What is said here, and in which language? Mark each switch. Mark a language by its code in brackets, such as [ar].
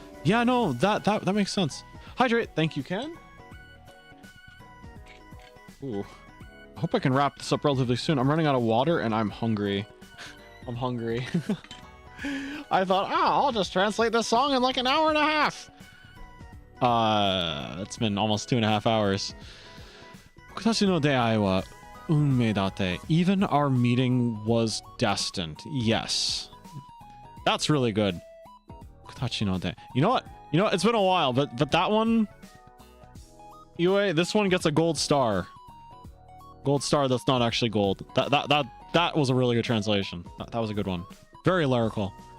[en] Yeah, no, that makes sense. Hydrate. Thank you, Ken. Ooh. I hope I can wrap this up relatively soon. I'm running out of water and I'm hungry. I'm hungry. I thought, I'll just translate this song in like an hour and a half. It's been almost 2.5 hours. [ja] 私の出会いは運命だって. [en] Even our meeting was destined. Yes. That's really good. [ja] 私の出. [en] You know what? It's been a while, but that one, Yue, this one gets a gold star. Gold star that's not actually gold. That was a really good translation. That was a good one. Very lyrical.